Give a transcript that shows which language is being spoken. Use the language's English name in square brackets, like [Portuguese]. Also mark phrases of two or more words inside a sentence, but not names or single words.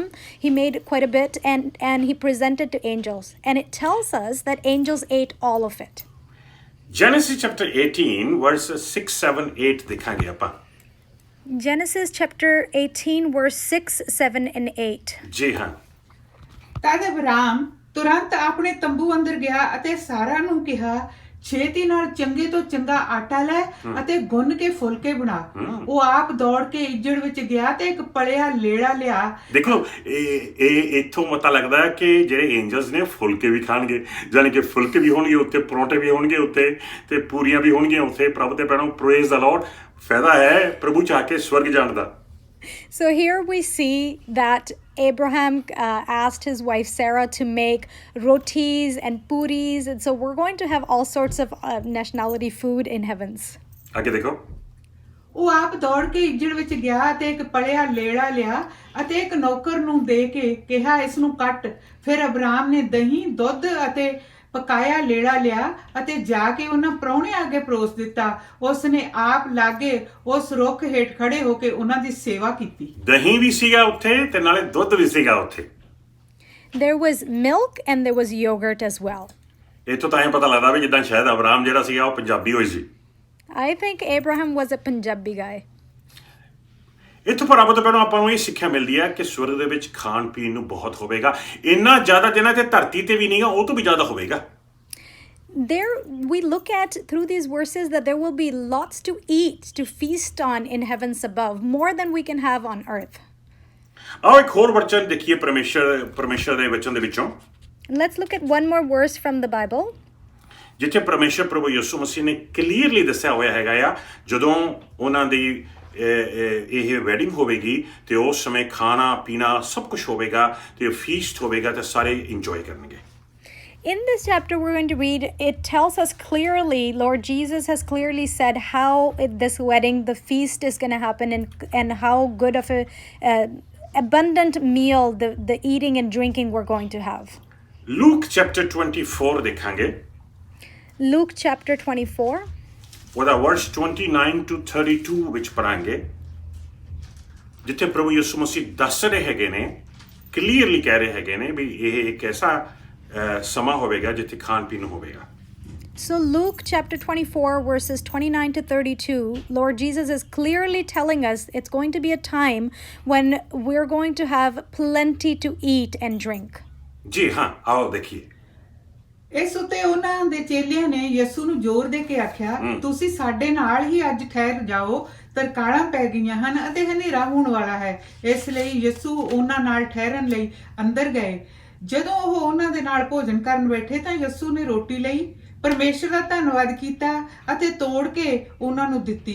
[English] He made quite a bit and he presented to angels. And it tells us that angels ate all of it. Genesis chapter 18 verses 6, 7, 8 [Punjabi] ਦੇਖਾਂਗੇ ਆਪਾਂ। [English] Genesis chapter 18 verse 6, 7 and 8. [Punjabi] ਜੀ ਹਾਂ। ਤਦ ਅਬਰਾਮ ਤੁਰੰਤ ਆਪਣੇ ਤੰਬੂ ਅੰਦਰ ਗਿਆ ਅਤੇ ਸਾਰਾ ਨੂੰ ਕਿਹਾ ਛੇਤੀ ਨਾਲ ਚੰਗੇ ਤੋਂ ਚੰਗਾ ਆਟਾ ਲੈ ਅਤੇ ਗੁੰਨ ਕੇ ਫੁਲਕੇ ਬਣਾ। ਉਹ ਆਪ ਦੌੜ ਕੇ ਇੱਜੜ ਵਿੱਚ ਗਿਆ ਤੇ ਇੱਕ ਪਲਿਆ ਲੇੜਾ ਲਿਆ। ਦੇਖੋ ਇਹ ਇੱਥੋਂ ਪਤਾ ਲੱਗਦਾ ਹੈ ਕਿ ਜਿਹੜੇ ਐਂਜਲਸ ਨੇ ਫੁਲਕੇ ਵੀ ਖਾਣਗੇ, ਯਾਨੀ ਕਿ ਫੁਲਕੇ ਵੀ ਹੋਣਗੇ ਉੱਤੇ, ਪਰੌਂਠੇ ਵੀ ਹੋਣਗੇ ਉੱਤੇ ਤੇ ਪੂਰੀਆਂ ਵੀ ਹੋਣਗੀਆਂ ਉੱਥੇ। ਪ੍ਰਭੂ ਦੇ ਪੈਰੋਂ [English] praise the Lord. [Punjabi] ਫਾਇਦਾ ਹੈ ਪ੍ਰਭੂ ਚਾਹ ਕੇ ਸਵਰਗ ਜਾਣ ਦਾ। [English] So here we see that Abraham asked his wife Sarah to make rotis and puris, and so we're going to have all sorts of nationality food in heavens. [Punjabi] ਅੱਗੇ ਦੇਖੋ। ਉਹ ਆਪ ਦੌੜ ਕੇ ਇੱਜੜ ਵਿੱਚ ਗਿਆ ਤੇ ਇੱਕ ਪਲਿਆ ਲੇੜਾ ਲਿਆ ਅਤੇ ਇੱਕ ਨੌਕਰ ਨੂੰ ਦੇ ਕੇ ਕਿਹਾ ਇਸ ਨੂੰ ਕੱਟ। ਫਿਰ ਅਬਰਾਮ ਨੇ ਦਹੀਂ, ਦੁੱਧ ਅਤੇ ਪਕਾਇਆ ਲੇੜਾ ਲਿਆ ਅਤੇ ਜਾ ਕੇ ਉਹਨਾਂ ਪ੍ਰਾਹੁਣੇ ਅੱਗੇ ਪਰੋਸ ਦਿੱਤਾ। ਉਸ ਨੇ ਆਪ ਲਾਗੇ ਉਸ ਰੁੱਖ ਹੇਠ ਖੜੇ ਹੋ ਕੇ ਉਹਨਾਂ ਦੀ ਸੇਵਾ ਕੀਤੀ। ਦਹੀਂ ਵੀ ਸੀਗਾ ਉੱਥੇ ਤੇ ਨਾਲੇ ਦੁੱਧ ਵੀ ਸੀਗਾ ਉੱਥੇ। [English] There was milk and there was yogurt as well. [Punjabi] ਇੱਥੋਂ ਤਾਂ ਐਂ ਪਤਾ ਲੱਗਦਾ ਵੀ ਜਿੱਦਾਂ ਸ਼ਾਇਦ ਅਬਰਾਮ ਜਿਹੜਾ ਸੀਗਾ ਉਹ ਪੰਜਾਬੀ ਹੋਈ ਸੀ। [English] I think Abraham was a Punjabi guy. [Punjabi] ਇੱਥੋਂ ਪਰ ਰੱਬ ਤੋਂ ਪਹਿਲਾਂ ਆਪਾਂ ਨੂੰ ਇਹ ਸਿੱਖਿਆ ਮਿਲਦੀ ਹੈ ਕਿ ਸਵਰਗ ਦੇ ਵਿੱਚ ਖਾਣ ਪੀਣ ਨੂੰ ਬਹੁਤ ਹੋਵੇਗਾ। ਇੰਨਾ ਜ਼ਿਆਦਾ ਜਿੰਨਾ ਤੇ ਧਰਤੀ ਤੇ ਵੀ ਨਹੀਂਗਾ, ਉਹ ਤੋਂ ਵੀ ਜ਼ਿਆਦਾ ਹੋਵੇਗਾ। [English] There we look at through these verses that there will be lots to eat, to feast on in heavens above, more than we can have on earth. [Punjabi] ਆਓ ਇੱਕ ਹੋਰ ਵਚਨ ਦੇਖੀਏ ਪਰਮੇਸ਼ਰ ਦੇ ਵਚਨ ਦੇ ਵਿੱਚੋਂ। [English] Let's look at one more verse from the Bible. [Punjabi] ਜਿੱਥੇ ਪਰਮੇਸ਼ਰ ਪ੍ਰਭੂ ਯਿਸੂ ਮਸੀਹ ਨੇ ਕਲੀਅਰਲੀ ਦੱਸਿਆ ਹੋਇਆ ਹੈਗਾ ਆ ਜਦੋਂ ਉਹਨਾਂ ਦੀ ਇਹ ਵੈਡਿੰਗ ਹੋਵੇਗੀ ਤੇ ਉਸ ਸਮੇਂ ਖਾਣਾ ਪੀਣਾ ਸਭ ਕੁਝ ਹੋਵੇਗਾ ਤੇ ਫੀਸਟ ਹੋਵੇਗਾ ਤੇ ਸਾਰੇ ਇੰਜੋਏ ਕਰਨਗੇ। [English] In this chapter we're going to read, it tells us clearly, Lord Jesus has clearly said how at this wedding the feast is going to happen and how good of a abundant meal the eating and drinking we're going to have. Luke chapter 24 [Punjabi] ਦੇਖਾਂਗੇ। [English] Luke chapter 24. [Punjabi] ਉਹਦਾ [English] verse 29 to 32 [Punjabi] ਵਿੱਚ ਪੜਾਂਗੇ, ਜਿੱਥੇ ਪ੍ਰਭੂ ਯਿਸੂ ਮਸੀਹ ਦੱਸ ਰਹੇ ਹੈਗੇ ਨੇ, ਕਲੀਅਰਲੀ ਕਹਿ ਰਹੇ ਹੈਗੇ ਨੇ ਵੀ ਇਹ ਇੱਕ ਐਸਾ ਸਮਾਂ ਹੋਵੇਗਾ ਜਿੱਥੇ ਖਾਣ ਪੀਣ ਹੋਵੇਗਾ। [English] So Luke chapter 24 verses 29 to 32, Lord Jesus is clearly telling us it's going to be a time when we're going to have plenty to eat and drink. [Punjabi] ਜੀ ਹਾਂ, ਆਓ ਦੇਖੀਏ। ਇਸ ਉੱਤੇ ਉਹਨਾਂ ਦੇ ਚੇਲਿਆਂ ਨੇ ਯਿਸੂ ਨੂੰ ਜ਼ੋਰ ਦੇ ਕੇ ਆਖਿਆ ਤੁਸੀਂ ਸਾਡੇ ਨਾਲ ਹੀ ਅੱਜ ਠਹਿਰ ਜਾਓ, ਤਰਕਾਲਾਂ ਪੈ ਗਈਆਂ ਹਨ ਅਤੇ ਹਨੇਰਾ ਹੋਣ ਵਾਲਾ ਹੈ। ਇਸ ਲਈ ਯਿਸੂ ਉਹਨਾਂ ਨਾਲ ਠਹਿਰਨ ਲਈ ਅੰਦਰ ਗਏ। ਜਦੋਂ ਉਹ ਉਹਨਾਂ ਦੇ ਨਾਲ ਭੋਜਨ ਕਰਨ ਬੈਠੇ ਤਾਂ ਯਿਸੂ ਨੇ ਰੋਟੀ ਲਈ, ਪਰਮੇਸ਼ਰ ਦਾ ਧੰਨਵਾਦ ਕੀਤਾ ਅਤੇ ਤੋੜ ਕੇ ਉਹਨਾਂ ਨੂੰ ਦਿੱਤੀ।